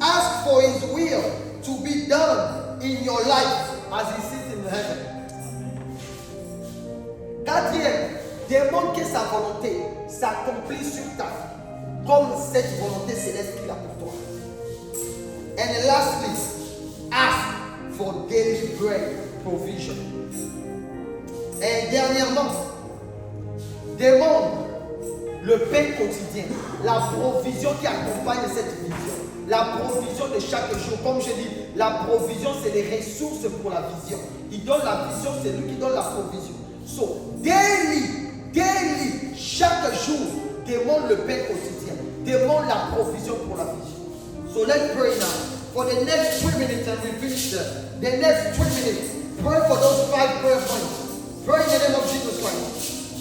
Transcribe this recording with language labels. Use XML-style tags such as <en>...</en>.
<en>Ask for his will to be done in your life as he sits in heaven. 4.</en> <fr>Demande que sa volonté s'accomplisse sur ta vie, comme cette volonté céleste qu'il a pour toi.</fr> <en>And lastly, ask for daily bread provision.</en> <fr>Et dernièrement, demande le pain quotidien, la provision qui accompagne cette vision, la provision de chaque jour. Comme je dis, la provision c'est les ressources pour la vision. Il donne la vision, c'est lui qui donne la provision. So, daily, chaque jour, demande le pain quotidien, demande la provision pour la vision.</fr> <en>So let's pray now. For the next 3 minutes and we finish the next 3 minutes. Pray for those 5 prayer points. Pray in the name of Jesus Christ.</en>